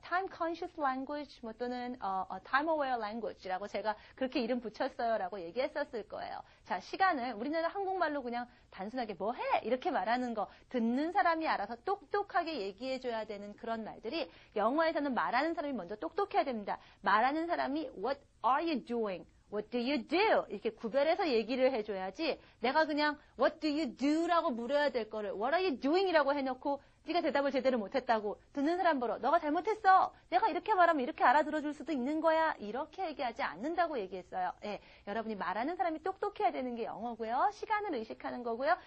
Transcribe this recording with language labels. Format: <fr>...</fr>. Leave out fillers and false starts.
<ko>Time Conscious Language, 또는 Time Aware Language라고 제가 그렇게 이름 붙였어요. 라고 얘기했었을 거예요. 자, 시간을 우리나라 한국말로 그냥 단순하게 뭐 해? 이렇게 말하는 거 듣는 사람이 알아서 똑똑하게 얘기해줘야 되는 그런 말들이 영어에서는 말하는 사람이 먼저 똑똑해야 됩니다. 말하는 사람이</ko> <en>What are you doing? What do you do?</en> <ko>이렇게 구별해서 얘기를 해줘야지 내가 그냥</ko> <en>What do you do?</en> <ko>라고 물어야 될 거를</ko> <en>What are you doing?</en> <ko>이라고 해놓고 네가 대답을 제대로 못했다고 듣는 사람 보러 너가 잘못했어. 내가 이렇게 말하면 이렇게 알아들어줄 수도 있는 거야. 이렇게 얘기하지 않는다고 얘기했어요. 예, 여러분이 말하는 사람이 똑똑해야 되는 게 영어고요. 시간을 의식하는 거고요.</ko>